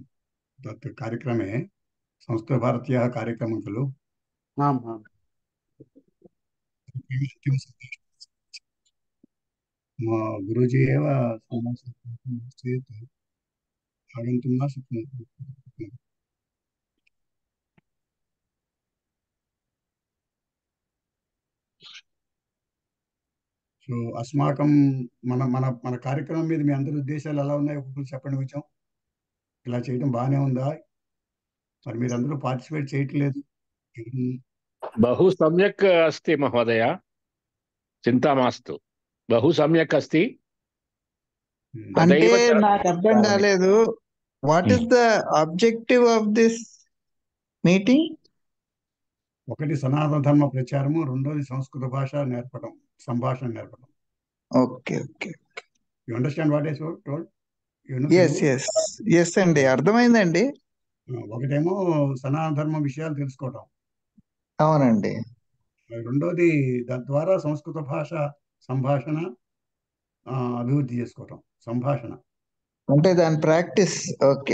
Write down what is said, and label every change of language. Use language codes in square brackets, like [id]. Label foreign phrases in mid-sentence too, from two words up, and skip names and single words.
[sa] तत् कार्यक्रमे संस्कृतभारत्याः कार्यक्रमः खलु. आम् आम्. गुरुजी एव चेत् आगन्तुं न शक्नोति. [te] సో अस्माकं మన కార్యక్రమం మీద మీ అందరి ఉద్దేశాలు ఎలా ఉన్నాయి? ఒక్కొక్కరు చెప్పండి కొంచెం. ఇలా చేయడం బాగానే ఉందా? మరి మీరందరూ పార్టిసిపేట్ చేయట్లేదు. [sa] बहु सम्यक् अस्ति महोदय, चिन्ता मास्तु. बहु सम्यक् अस्ति. [te] అంటే నాకు అర్థం కాలేదు. [en] What is the objective of this meeting? [te] ఒకటి సనాతన ధర్మ ప్రచారము, రెండోది సంస్కృత భాష నేర్పడం, సంభాషణ నేర్పడం. [en] okay okay. you understand what I told? [te] ఎస్ అండి, అర్థమైందండి. ఒకటేమో సనాతన ధర్మ విషయాలు తెలుసుకోవడం. అవునండి. రెండోది దాని ద్వారా సంస్కృత భాష సంభాషణ అభివృద్ధి చేసుకోవటం. సంభాషణ అంటే దాని ప్రాక్టీస్. [en] okay.